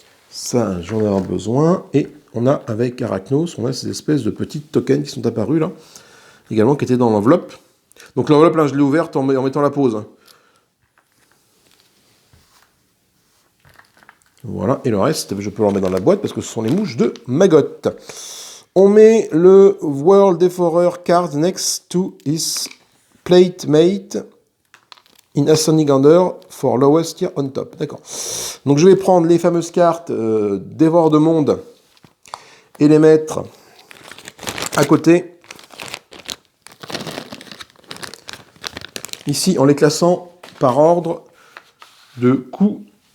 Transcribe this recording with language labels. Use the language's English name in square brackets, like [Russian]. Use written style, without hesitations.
[French] Ça, j'en ai besoin. Et on a, avec Arachnos, on a ces espèces de petits tokens qui sont apparus là, également, qui étaient dans l'enveloppe. Donc l'enveloppe, là, je l'ai ouverte en mettant la pause. Voilà, et le reste, je peux le remettre dans la boîte, parce que ce sont les mouches de Maggot. [English] On met le World Devourer card next to his plate mate in ascending order for lowest tier on top. [French] D'accord. Donc je vais prendre les fameuses cartes Dévore de monde et les mettre à côté. Ici, en les classant par ordre de coup.